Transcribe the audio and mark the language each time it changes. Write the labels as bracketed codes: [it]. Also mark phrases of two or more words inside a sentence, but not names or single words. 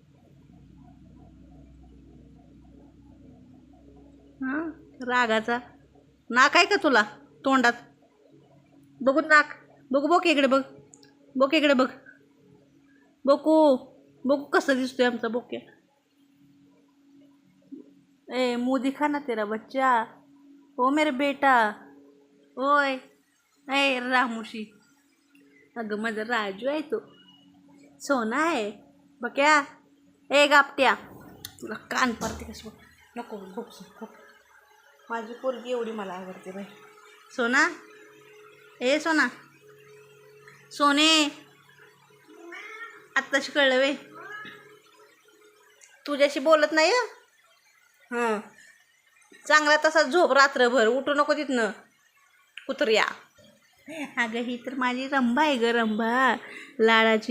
[mr] हां रागाचा. नाक आहे का तुला तोंडात? बघू नाक. बघू बघ इकडे बघ. बघ इकडे बघ. बघू बघू कसं दिसतोय आमचा बोक्या. [hi] ए मुँह दिखा ना तेरा बच्चा. ओ मेरे बेटा. ओय ए रामुशी. [mr] अगं माझा राजू आहे तो, सोना आहे बक्या. ए गापट्या, तुला कान पाडते कसं. नको खूप. माझी पोरगी एवढी मला आवडते बाई. सोना ए सोना सोने. आत्ताशी कळलं वे, तुझ्याशी बोलत नाही. हां चांगला तसा झोप रात्रभर. उठू नको तिथनं कुत्र्या. अगं ही तर माझी रंभा आहे ग, रंभा लाडाची.